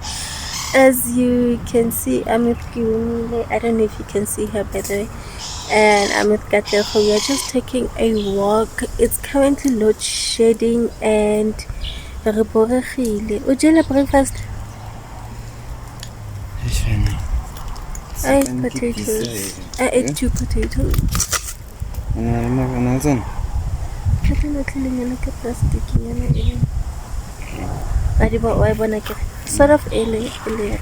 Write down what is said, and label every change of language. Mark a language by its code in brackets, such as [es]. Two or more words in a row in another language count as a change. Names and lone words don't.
[en] As you can see, I'm with Kiwumile. I don't know if you can see her by the way, and I'm with Katlego. We are just taking a walk. It's currently load shedding and [tn] re boregile. O jele [en] breakfast? I ate potatoes. I ate 2 potatoes. Sort of earlier.